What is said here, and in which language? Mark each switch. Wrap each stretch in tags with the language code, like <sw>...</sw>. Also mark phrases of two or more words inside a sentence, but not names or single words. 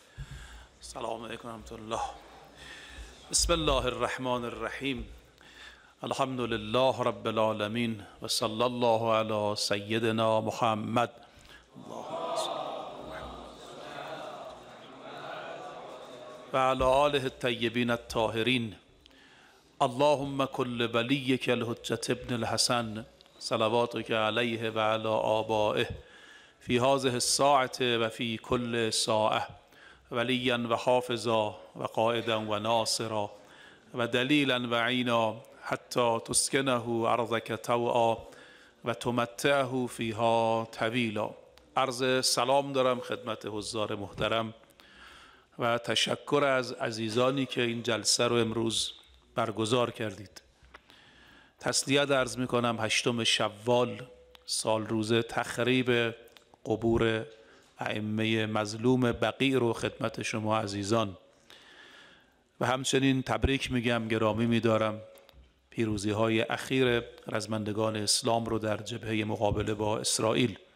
<ar>السلام علیکم ورحمۃ اللہ۔ بسم اللہ الرحمن الرحیم۔ الحمد لله رب العالمين وصلى الله على سيدنا محمد. وعلى آله الطيبين الطاهرين. اللهم كل وليك الحجة ابن الحسن صلواتك عليه وعلى آبائه في هذه الساعة وفي كل ساعة وليا وحافظا وقائدا وناصرا ودليلا وعينا حتى تسكنه أرضك طوعا وتمتعه فيها طويلا.</ar> <fa>عرض سلام دارم خدمت حضار محترم و تشکر از عزیزانی که این جلسه رو امروز برگزار کردید. تسلیت عرض می کنم 8 شوال سال روز تخریب قبور ائمه مظلوم بقیع رو خدمت شما عزیزان و همچنین تبریک میگم، گرامی میدارم پیروزی های اخیر رزمندگان اسلام رو در جبهه مقابله با اسرائیل.</fa>